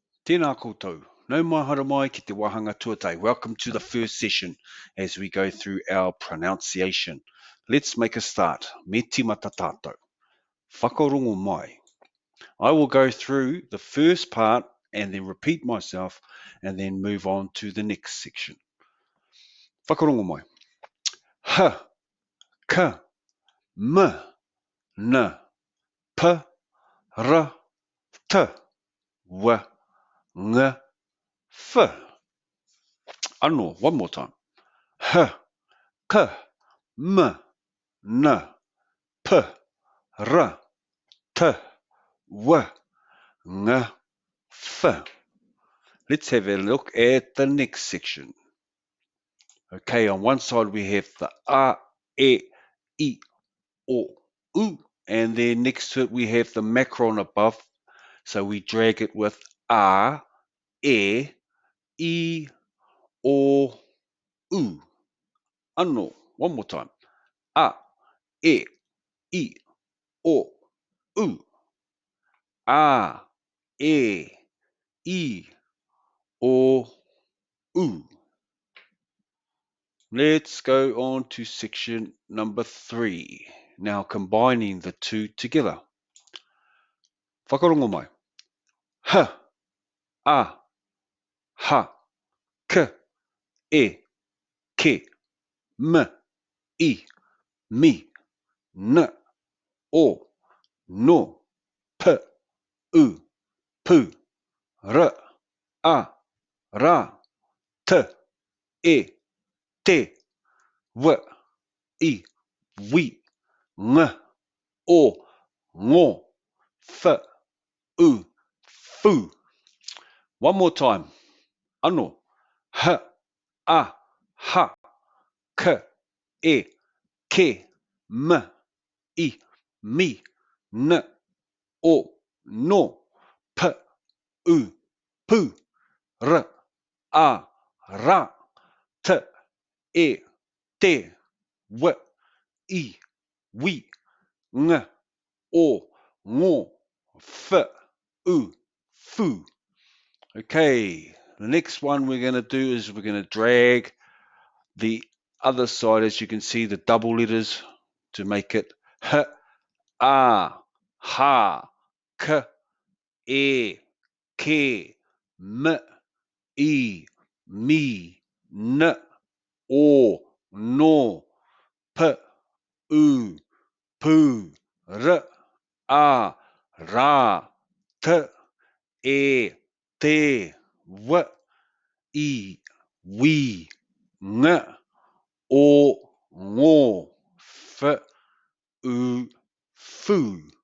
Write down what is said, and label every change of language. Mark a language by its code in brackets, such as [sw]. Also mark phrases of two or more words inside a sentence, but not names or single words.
[mi] Tēnā koutou. Nau mai hara mai ki te wahanga tuatai. [en] Welcome to the first session as we go through our pronunciation. Let's make a start. [mi] Me tīmata tātou. Whakarongo mai. [en] I will go through the first part and then repeat myself and then move on to the next section. [mi] Whakarongo mai. Ha, ka, m, n, p, r, t, w, ng, f. Anō, [en] one more time. [mi] H, k, m, n, p, r, t, w, ng, f. [en] Let's have a look at the next section. Okay, on one side we have the a, e, I, o, u, and then next to it we have the macron above, so we drag it with a, e, I, o, u. [mi] Anō, [en] one more time. [mi] A, e, I, o, u. A, e, I, o, u. [en] Let's go on to section number 3. Now combining the two together. [mi] Whakarongo mai. H, a, ha, k, e, ke, m, I, mi, n, o, no, p, u, pu, r, a, ra, t, e, te, w, I, wi, ng, o, ngo, f, u, fu. [en] One more time. [mi] Anō. H, a, ha, k, e, ke, m, I, mi, n, o, no, p, u, pu, r, a, ra, t, e, te, w, I, wi, ng, o, ngo, f, u, fu. [en] Okay, the next one we're going to do is we're going to drag the other side, as you can see, the double letters to make it [mi] h, a, ha, k, e, ke, m, I, mi, n, o, no, p, u, pu, r, a, ra, t, e, te, w, I, wi, ng, o, ngo, f, u, fu.